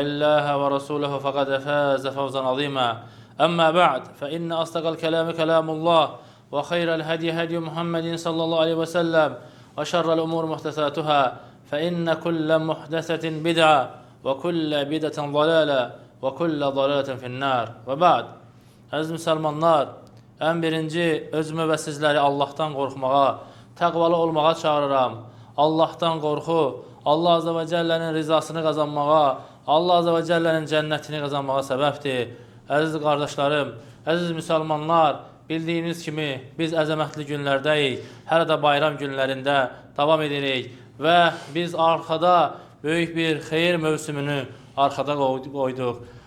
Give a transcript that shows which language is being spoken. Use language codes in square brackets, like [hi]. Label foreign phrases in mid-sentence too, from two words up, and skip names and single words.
[ar] الله ورسوله فقد فاز فوزا عظيما أما بعد فإن أصدق الكلام كلام الله وخير الهدي هدي محمد صلى الله عليه وسلم وشر الأمور محدثاتها فإن كل محدثة بدعة وكل بدعة ضلالة وكل ضلالة في النار وبعد [az] Əziz müsəlmanlar, ən birinci özümü və sizləri Allahdan qorxmağa, təqvalı olmağa çağırıram. Allahdan qorxu, Allah Azze və Cəllənin rizasını qazanmağa, Allah Azze və Cəllənin cənnətini qazanmağa səbəbdir. Əziz qardaşlarım, əziz müsəlmanlar, bildiyiniz kimi biz əzəmətli günlərdəyik, hələ də bayram günlərində davam edirik və biz arxada böyük bir xeyir mövsümünü arxada qoyduq.